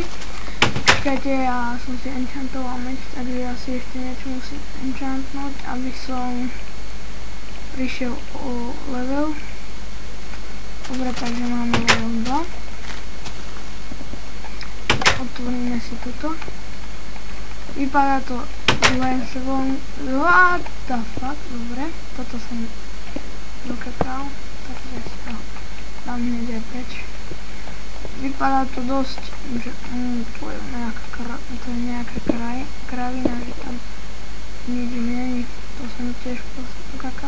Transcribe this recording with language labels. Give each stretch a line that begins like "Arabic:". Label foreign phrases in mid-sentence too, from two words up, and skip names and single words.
Slovak: Počkajte, ja som si enchantoval meč, takže ja si ešte niečo musím enchantnúť, aby som prišiel o level. Dobre, takže máme level 2. Otvoríme si toto. Vypadá to len sebou.
English: What the fuck?
Slovak: Dobre, toto som dokakal, takže si to dám hneď aj preč. Vypadá to dosť, že to je nejaká kravina, že tam nič není, to som tiež pokakal.